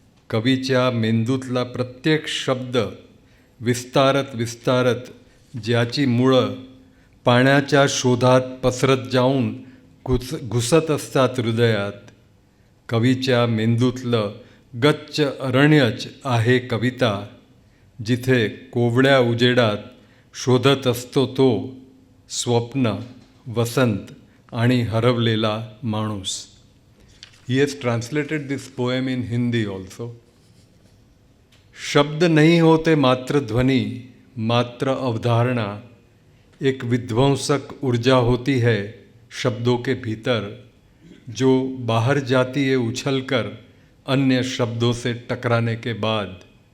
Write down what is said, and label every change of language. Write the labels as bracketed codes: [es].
[mr] कवीच्या मेंदूतला प्रत्येक शब्द विस्तारत विस्तारत ज्याची मुळं पाण्याच्या शोधात पसरत जाऊन घुसत असतात हृदयात. कवीच्या मेंदूतलं गच्च अरण्यच आहे कविता जिथे कोवळ्या उजेडात शोधत असतो तो स्वप्न वसंत आणि हरवलेला माणूस. [en] He has translated this poem in Hindi also. [hi] शब्द नहीं होते मात्र ध्वनि, मात्र अवधारणा, एक विध्वंसक ऊर्जा होती है शब्दों के भीतर, जो बाहर जाती है उछलकर अन्य शब्दों से टकराने के बाद।